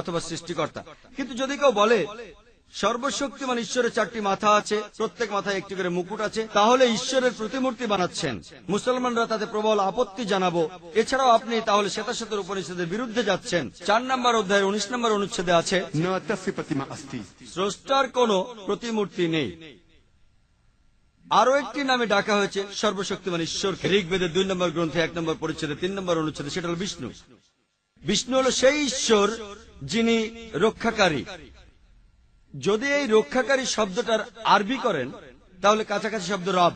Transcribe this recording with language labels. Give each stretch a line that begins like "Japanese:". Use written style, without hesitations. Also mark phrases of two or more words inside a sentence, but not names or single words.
Bangla: কিন্তু যদি কেউ বলে সর্বশক্তিমান ঈশ্বরের 4টি মাথা আছে, প্রত্যেক মাথায় একটি করে মুকুট আছে, তাহলে ঈশ্বরের প্রতিমূর্তি বানাচ্ছেন। মুসলমানরা তাতে প্রবল আপত্তি জানাবো। এছাড়াও আপনি তাহলে শ্বেতাশ্বতর উপনিষদের বিরুদ্ধে যাচ্ছেন। 4 নম্বর অধ্যায়ের 19 নম্বর অনুচ্ছেদে আছে,
Sanskrit: न तस्य प्रतिमा अस्ति।
Bangla: স্রষ্টার কোনো প্রতিমূর্তি নেই। আরো একটি নামে ডাকা হয়েছে সর্বশক্তিমান ঈশ্বরকে। ঋগ্বেদের 2 নম্বর গ্রন্থে 1 নম্বর পরিচ্ছেদে 3 নম্বর অনুচ্ছেদে, সেটা হল বিষ্ণু। বিষ্ণু হল সেই ঈশ্বর যিনি রক্ষাকারী। যদি এই রক্ষাকারী শব্দটার আরবি করেন তাহলে কাছাকাছি শব্দ রব।